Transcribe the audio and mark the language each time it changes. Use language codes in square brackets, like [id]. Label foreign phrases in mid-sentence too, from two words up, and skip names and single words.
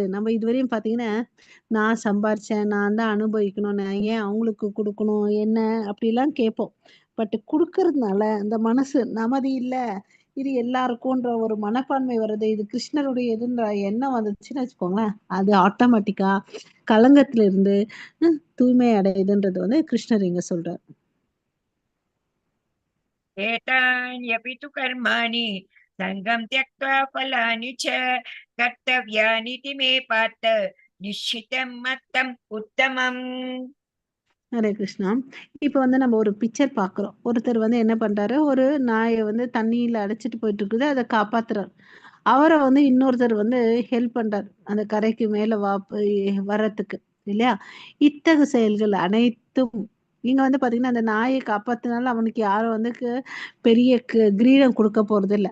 [ta] நம்ம இதுவரையும் பாத்தீங்கன்னா, நான் சம்பாரிச்சேன், நான் தான் அனுபவிக்கணும், நான் ஏன் அவங்களுக்கு கொடுக்கணும், என்ன அப்படிலாம் கேட்போம். பட் கொடுக்கறதுனால அந்த மனசு நமது இல்ல, இது எல்லாருக்கும்ன்ற ஒரு மனப்பான்மை வருது, இது கிருஷ்ணருடைய இதுன்ற எண்ணம் வந்துச்சுன்னு வச்சுக்கோங்களேன், அது ஆட்டோமேட்டிக்கா களங்கத்துல இருந்து தூய்மை அடையுதுன்றது வந்து கிருஷ்ணர் இங்க சொல்றார். [sa] एतान्यपि तु कर्माणि सङ्गं त्यक्त्वा फलानि च कर्तव्यानीति मे पार्थ निश्चितं मत्तम् उत्तमम्. [ta] ஹரே கிருஷ்ணா. இப்ப வந்து நம்ம ஒரு பிக்சர் பாக்குறோம். ஒருத்தர் வந்து என்ன பண்றாரு, ஒரு நாயை வந்து தண்ணியில அடைச்சிட்டு போயிட்டு இருக்குது, அதை காப்பாத்துறாரு. அவரை வந்து இன்னொருத்தர் வந்து ஹெல்ப் பண்றாரு அந்த கரைக்கு மேல வர்றதுக்கு இல்லையா? இத்தகு செயல்கள் அனைத்தும் நீங்க வந்து பாத்தீங்கன்னா, அந்த நாயை காப்பாத்தினால அவனுக்கு யாரும் வந்து பெரிய கிரீடம் கொடுக்க போறது இல்ல.